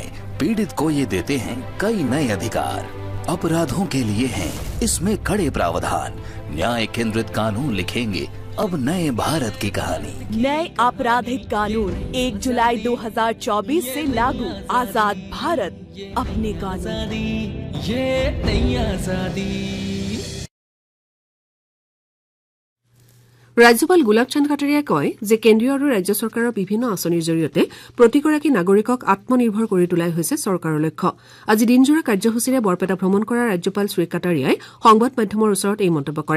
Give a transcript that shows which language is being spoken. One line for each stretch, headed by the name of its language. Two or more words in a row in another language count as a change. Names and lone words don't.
Hindi: पीड़ित को ये देते हैं कई नए अधिकार। अपराधों के लिए हैं इसमें कड़े प्रावधान। न्याय केंद्रित कानून लिखेंगे अब नए भारत की कहानी। नए आपराधिक कानून 1 जुलाई 2024 से लागू। आजाद भारत अपने कानून। ये नई आजादी।
Assamese: ৰাজ্যপাল গোলাপচান্দ কাটাৰিয়াই কয় যে কেন্দ্ৰীয় আৰু ৰাজ্য চৰকাৰৰ বিভিন্ন আঁচনিৰ জৰিয়তে প্ৰতিগৰাকী নাগৰিকক আত্মনিৰ্ভৰ কৰি তোলাই হৈছে চৰকাৰৰ লক্ষ্য। আজি দিনজোৰা কাৰ্যসূচীৰে বৰপেটা ভ্ৰমণ কৰা ৰাজ্যপাল শ্ৰী কাটাৰিয়াই সংবাদ মাধ্যমৰ ওচৰত এই মন্তব্য কৰে।